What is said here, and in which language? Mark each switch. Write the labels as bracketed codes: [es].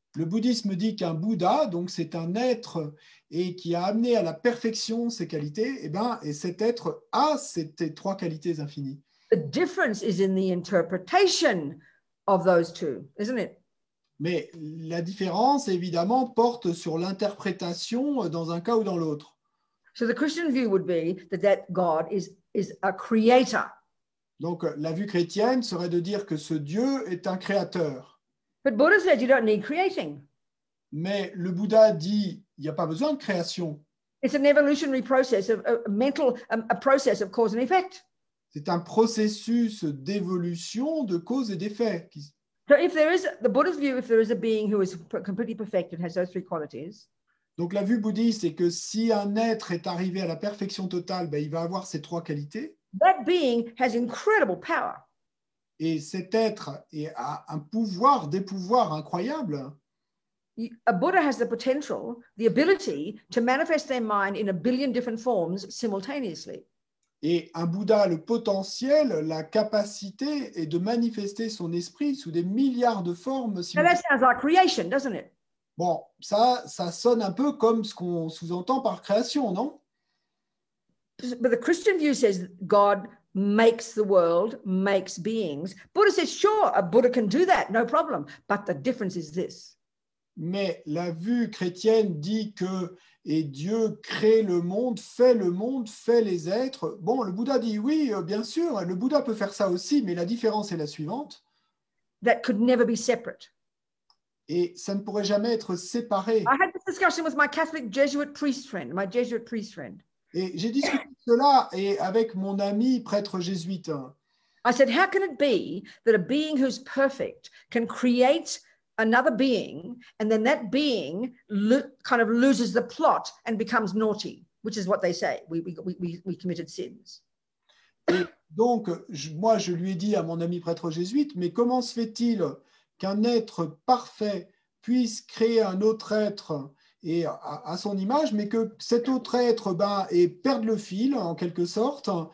[fr] Le bouddhisme dit qu'un Bouddha, donc c'est un être et qui a amené à la perfection ses qualités, et cet être a ces trois qualités infinies. [en] The difference is in the interpretation of those two, isn't it? [fr] Mais la différence, évidemment, porte sur l'interprétation dans un cas ou dans l'autre. [en] So the Christian view would be that God is a creator. [fr] Donc, la vue chrétienne serait de dire que ce Dieu est un créateur. [en] But Buddha said you don't need creating. [fr] Mais le Bouddha dit, il n'y a pas besoin de création. [en] It's an evolutionary process a process of cause and effect. [fr] C'est un processus d'évolution de cause et d'effet. [en] So if there is, the Buddha's view, if there is a being who is completely perfected, has those three qualities. [fr] Donc la vue bouddhiste, c'est que si un être est arrivé à la perfection totale, ben, il va avoir ces trois qualités. [en] That being has incredible power. [fr] Et cet être a un pouvoir, des pouvoirs incroyables. [en] A Buddha has the potential, the ability to manifest their mind in a billion different forms simultaneously. [fr] Et un Bouddha a le potentiel, la capacité est de manifester son esprit sous des milliards de formes [en] Now [fr] simultanées. [en] that sounds like creation, doesn't it? [fr] Bon, ça sonne un peu comme ce qu'on sous-entend par création, non? [en] But the Christian view says God makes the world, makes beings. Buddha says, sure, a Buddha can do that, no problem. But the difference is this. [fr] Mais la vue chrétienne dit que et Dieu crée le monde, fait les êtres. Bon, le Bouddha dit oui, bien sûr, le Bouddha peut faire ça aussi, mais la différence est la suivante. [en] That could never be separate. [fr] Et ça ne pourrait jamais être séparé. [en] I had this discussion with my Catholic Jesuit priest friend, my Jesuit priest friend. [fr] Et j'ai discuté de cela et avec mon ami prêtre jésuite. [en] I said, how can it be that a being who's perfect can create another being, and then that being kind of loses the plot and becomes naughty, which is what they say. We committed sins. [fr] Et donc, moi, je lui ai dit à mon ami prêtre jésuite, mais comment se fait-il qu'un être parfait puisse créer un autre être et à son image, mais que cet autre être perde le fil, en quelque sorte.